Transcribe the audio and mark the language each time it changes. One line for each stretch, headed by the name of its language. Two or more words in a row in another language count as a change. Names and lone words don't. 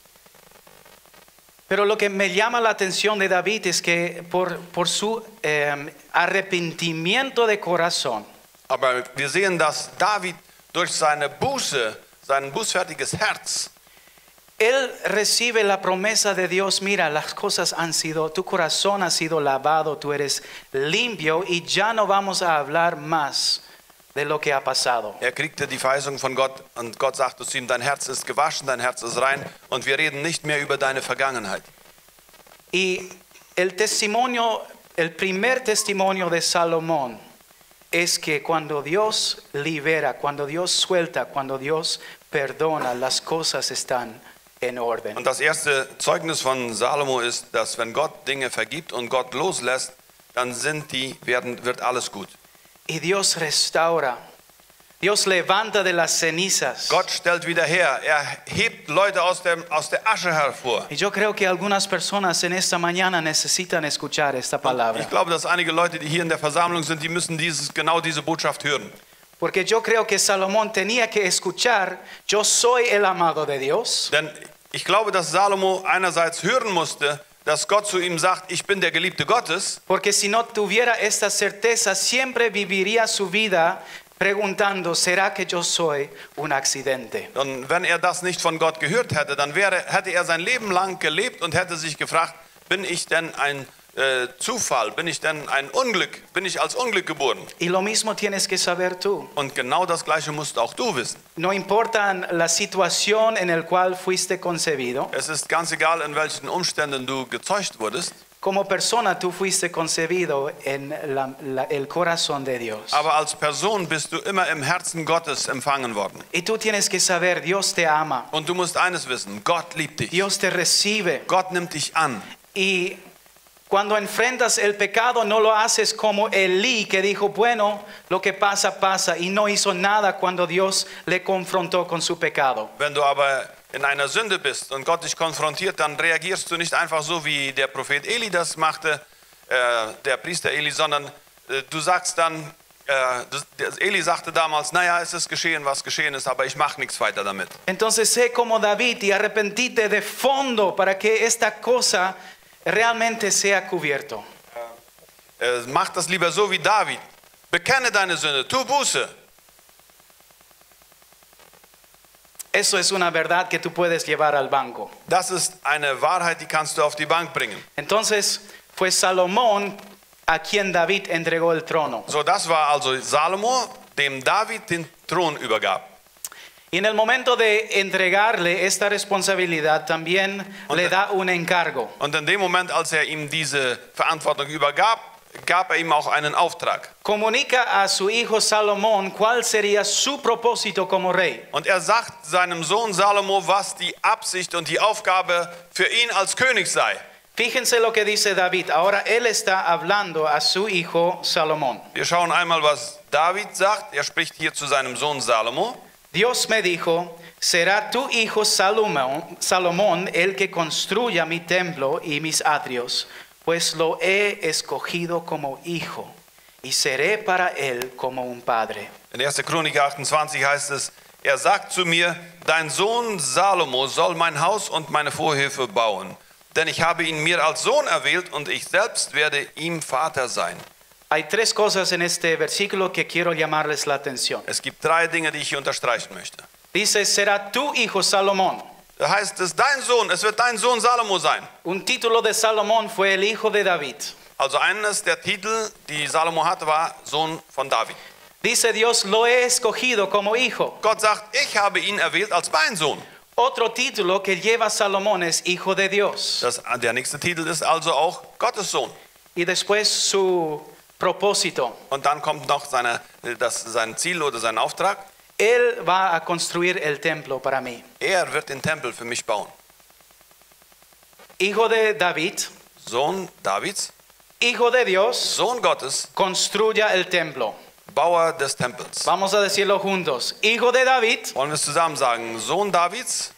Spanish: Pero lo que me llama la atención de David es que por su arrepentimiento de corazón,
German: Aber wir sehen, dass David durch seine Buße, sein bußfertiges Herz,
Spanish: él recibe la promesa de Dios. Mira, las cosas han sido, tu corazón ha sido lavado, tú eres limpio y ya no vamos a hablar más de lo que ha pasado.
German: kriegte die Verheißung von Gott, und Gott sagte zu ihm: Dein Herz ist gewaschen, dein Herz ist rein, und wir reden nicht mehr über deine Vergangenheit.
Spanish: Y el primer testimonio de Salomón es que cuando Dios libera, cuando Dios suelta, cuando Dios perdona, las cosas están en orden.
German: Und das erste Zeugnis von Salomo ist, dass wenn Gott Dinge vergibt und Gott loslässt, dann wird alles gut.
Spanish: Y Dios restaura. Dios levanta de las cenizas.
German: Gott stellt wieder her. Hebt Leute aus der Asche hervor.
Spanish: Y yo creo que algunas personas en esta mañana necesitan escuchar esta palabra.
German: Ich glaube, dass einige Leute, die hier in der Versammlung sind, die müssen genau diese Botschaft hören.
Spanish: Porque yo creo que Salomón tenía que escuchar: Yo soy el amado de Dios.
German: Denn ich glaube, dass Salomo einerseits hören musste, dass Gott zu ihm sagt: Ich bin der Geliebte Gottes.
Spanish: Porque si no tuviera esta certeza, siempre viviría su vida preguntando: ¿será que yo soy un accidente?
German: Und wenn er das nicht von Gott gehört hätte, dann hätte er sein Leben lang gelebt und hätte sich gefragt: Bin ich denn ein Zufall? Bin ich denn ein Unglück? Bin ich als Unglück geboren?
Spanish: Y lo mismo tienes que saber tú.
German: Und genau das Gleiche musst auch du wissen.
Spanish: No importa la situación en la cual fuiste concebido,
German: Es ist ganz egal, in welchen Umständen du gezeugt wurdest.
Spanish: como persona tú fuiste concebido en el corazón de Dios.
German: Aber als Person bist du immer im Herzen Gottes empfangen worden.
Spanish: Y tú tienes que saber, Dios te ama,
German: Und du musst eines wissen, Gott liebt dich.
Spanish: Dios te recibe.
German: Gott nimmt dich an.
Spanish: Y cuando enfrentas el pecado no lo haces como Elí que dijo, bueno, lo que pasa, pasa, y no hizo nada cuando Dios le confrontó con su pecado.
German: Wenn du aber in einer Sünde bist und Gott dich konfrontiert, dann reagierst du nicht einfach so, wie der Prophet Eli das machte, der Priester Eli, sondern du sagst dann, Eli sagte damals, naja, es ist geschehen, was geschehen ist, aber ich mache nichts weiter damit.
Spanish: Entonces sé como David y arrepentite de fondo para que esta cosa realmente sea cubierto.
German: Mach das lieber so wie David. Bekenne deine Sünde, tu Buße.
Spanish: Eso es una verdad que tú puedes llevar al banco.
German: Das ist eine Wahrheit, die kannst du auf die Bank bringen.
Spanish: Entonces fue Salomón a quien David entregó el trono.
German: So, das war also Salomo, dem David den Thron übergab.
Spanish: Y en el momento de entregarle esta responsabilidad también le da un encargo.
German: Und in dem Moment, als ihm diese Verantwortung übergab, gab ihm auch einen Auftrag.
Spanish: Comunica a su hijo Salomón cuál sería su propósito como rey.
German: Und sagt seinem Sohn Salomo, was die Absicht und die Aufgabe für ihn als König sei.
Spanish: Fíjense lo que dice David. Ahora él está hablando a su hijo Salomón.
German: Wir schauen einmal, was David sagt. Er spricht hier zu seinem Sohn Salomo.
Spanish: Dios me dijo, será tu hijo Salomón el que construya mi templo y mis atrios, pues lo he escogido como hijo y seré para él como un padre.
German: In 1. Chronik 28 heißt es, er sagt zu mir, dein Sohn Salomo soll mein Haus und meine Vorhöfe bauen, denn ich habe ihn mir als Sohn erwählt und ich selbst werde ihm Vater sein.
Spanish: Hay tres cosas en este versículo que quiero llamarles la atención.
German: Es gibt 3 Dinge, die ich hier unterstreichen möchte.
Spanish: Dice, será tu hijo Salomón.
German: Da heißt es, dein Sohn, es wird dein Sohn Salomo sein.
Spanish: Un título de Salomón fue el hijo de David.
German: Also eines der Titel, die Salomo hatte, war Sohn von David.
Spanish: Dice Dios, lo he escogido como hijo.
German: Gott sagt, ich habe ihn erwählt als mein Sohn.
Spanish: Otro título que lleva Salomón es hijo de Dios.
German: Der nächste Titel ist also auch Gottes Sohn.
Spanish: Y después su propósito.
German: Und dann kommt noch sein Ziel oder sein Auftrag.
Spanish: Él va a construir el templo para mí.
German: Er wird den Tempel für mich bauen.
Spanish: Hijo de David,
German: Sohn Davids,
Spanish: hijo de Dios,
German: Sohn Gottes,
Spanish: construya el templo.
German: Bauer des Tempels.
Spanish: Vamos a decirlo juntos. Hijo de David,
German: Wollen wir es zusammen sagen? Sohn Davids,